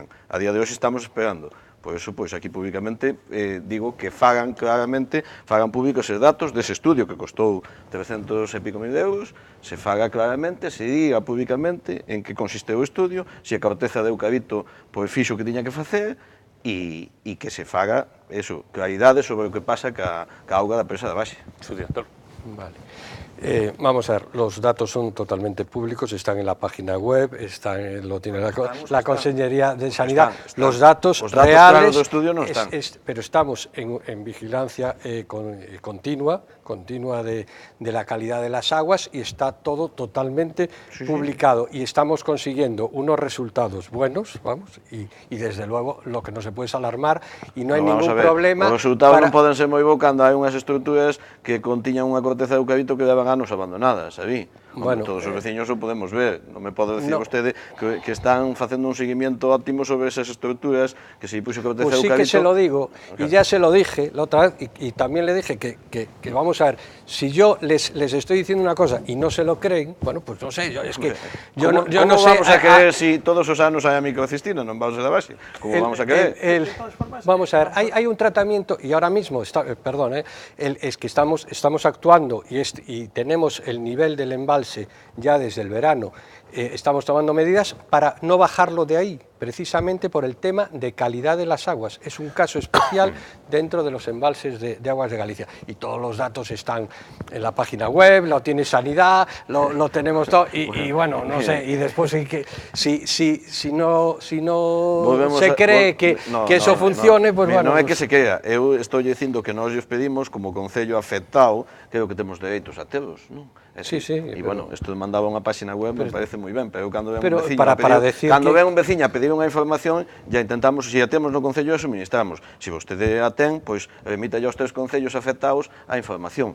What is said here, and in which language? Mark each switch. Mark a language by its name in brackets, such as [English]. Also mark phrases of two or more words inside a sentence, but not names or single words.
[Galician] A día de hoxe estamos esperando. Por eso, pois, aquí públicamente digo que fagan públicos esos datos dese estudio que costou 300 e pico mil euros, se faga claramente, se diga públicamente en que consiste o estudio, se a corteza de eucalipto pois fixo o que tiña que facer, e que se faga eso, claridade sobre o que pasa ca auga da presa da Baxe. [Spanish] Su director. Vale. Vamos a ver, los datos son totalmente públicos, están en la página web, lo tiene la Consellería de Sanidad, los datos reales, [Galician] claro, do estudio non están. [Spanish] Pero estamos en vigilancia continua de la calidad de las aguas y está todo totalmente publicado y estamos consiguiendo unos resultados buenos, vamos, y desde luego lo que no se puede es alarmar y no hay ningún problema. [Galician] Os resultados non poden ser moi bons cando hai unhas estruturas que contiñan unha corteza de eucalipto que daban anos abandonadas, sabí? Bueno, todos os veciños o podemos ver, non me pode decir vostede que están facendo un seguimiento óptimo sobre esas estruturas, que se puxo corteza de eucalipto. [Spanish] Pues sí que se lo digo, y ya se lo dije la otra vez, y también le dije que vamos a ver, si yo les estoy diciendo una cosa y no se lo creen, bueno, pues no sé, es que yo no sé... [Galician] vamos a creer si todos os anos hai a microcistina no embalse da Baxe? Como vamos a creer? [Spanish] Vamos a ver, hay un tratamiento, y ahora mismo, perdón, es que estamos actuando y tenemos el nivel del embalse ya desde el verano, estamos tomando medidas para no bajarlo de ahí, precisamente por el tema de calidad de las aguas. Es un caso especial dentro de los embalses de aguas de Galicia. Y todos los datos están en la página web, lo tiene Sanidad, lo tenemos todo, y bueno, no sé, y después si no se cree que eso funcione, pues bueno... [Galician] Non é que se crea, eu estou dicindo que nós os pedimos como concello afectado, creo que temos dereitos a telos, non? Sí, e bueno, isto mandaba unha página web, me parece moi ben, pero cando ven un veciño a pedir pediron a información, ya intentamos, se a temos no Concello, a suministramos. Se vostede a ten, pois remita aos 3 concellos afectados a información.